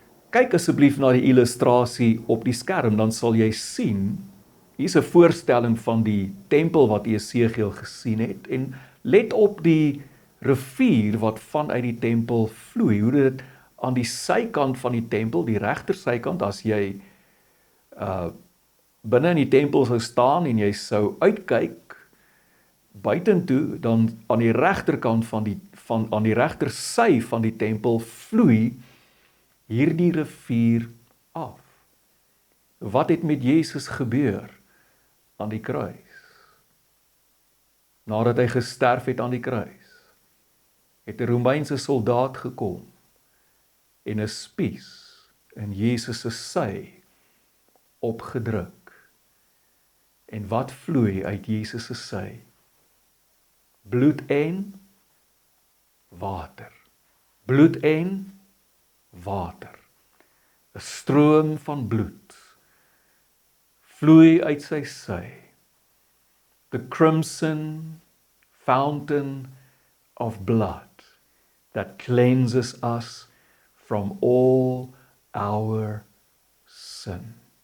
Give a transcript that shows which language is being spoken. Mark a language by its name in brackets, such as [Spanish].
[Afrikaans] Kyk asseblief na die illustrasie op die skerm, dan sal jy sien, hier is 'n voorstelling van die tempel wat Jesegiel gesien het, en let op die rivier wat vanuit die tempel vloei, hoe dit aan die sykant van die tempel, die regter sykant, as jy binne in die tempel sou staan en jy sou uitkyk buitentoe, dan aan die regterkant aan die regter sy van die tempel vloei hierdie rivier af. Wat het met Jesus gebeur aan die kruis? Nadat hy gesterf het aan die kruis, het 'n Romeinse soldaat gekom en 'n spies in Jesus se sy opgedruk. En wat vloei uit Jesus se sy? Bloed en water. Bloed en water. 'n Stroom van bloed vloei uit sy sy. [English] The crimson fountain of blood that cleanses us from all our sin.